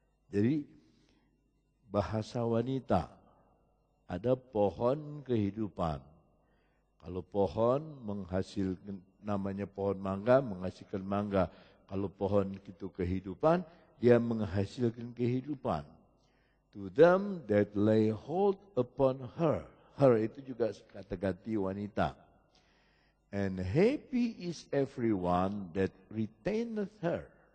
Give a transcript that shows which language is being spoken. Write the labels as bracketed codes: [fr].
[id] Jadi bahasa wanita, ada pohon kehidupan. Kalau pohon menghasilkan, namanya pohon mangga, menghasilkan mangga. Kalau pohon itu kehidupan, dia menghasilkan kehidupan. [en] To them that lay hold upon her. [id] Her itu juga kata ganti wanita. [en] And happy is everyone that retaineth her.